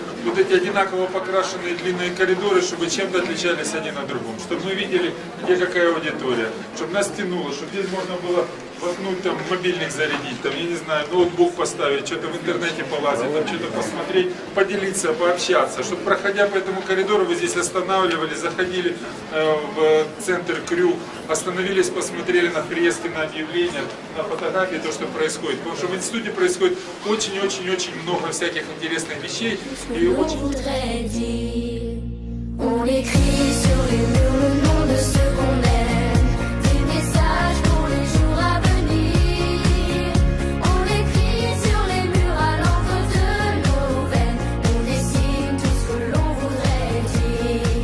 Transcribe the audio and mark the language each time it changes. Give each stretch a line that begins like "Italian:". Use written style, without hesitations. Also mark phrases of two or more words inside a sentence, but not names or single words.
Russian: вот эти одинаково покрашенные длинные коридоры, чтобы чем-то отличались один от другого, чтобы мы видели, где какая аудитория, чтобы нас тянуло, чтобы здесь можно было воткнуть, там, мобильник зарядить, там, я не знаю, ноутбук поставить, что-то в интернете полазить, там, что-то посмотреть, поделиться, пообщаться, чтобы, проходя по этому коридору, вы здесь останавливались, заходили в центр Крю, остановились, посмотрели на фрески, на объявления, на фотографии, то, что происходит. Потому что в институте происходит очень-очень-очень много всяких интересных вещей. И очень...
French: On écrit sur les murs le nom de ceux qu'on aime, des messages pour les jours à venir. On écrit sur les murs à l'encre de nos veines, on dessine tout ce que l'on voudrait dire.